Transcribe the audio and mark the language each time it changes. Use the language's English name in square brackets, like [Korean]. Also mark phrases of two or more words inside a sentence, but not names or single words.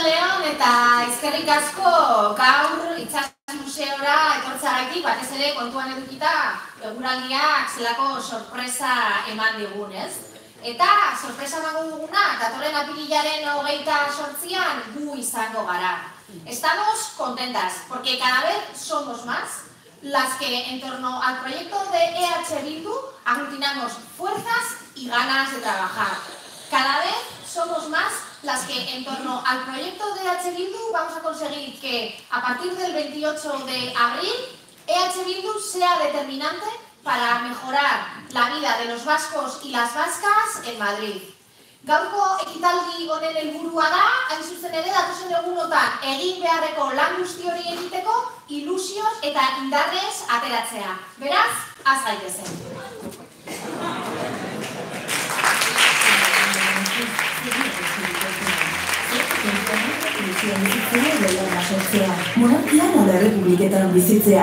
[Basque] Arratsaldeon eta eskerrik asko gaur Itsas Museora etortzeagatik, batez ere kontuan edukita eguraldiak zelako sorpresa eman digun, ez? Eta sorpresa emango duguna, datorren apirilaren 28an gu izango gara. [Spanish] Estamos contentas, porque cada vez somos más las que en torno al proyecto de EH Bildu aglutinamos fuerzas y ganas de trabajar. Cada vez somos más las que en torno al proyecto de EH Bildu vamos a conseguir que a partir del 28 de abril EH Bildu sea determinante para mejorar la vida de los vascos y las vascas en Madrid. [Basque] Gaurko ekitaldi honen helburua da, hain zuzen ere datozen egunotan egin beharreko lan guzti hori egiteko ilusioz eta indarrez ateratzea. Beraz, az gaitezen. Monarkian ala errepubliketan bizitzea.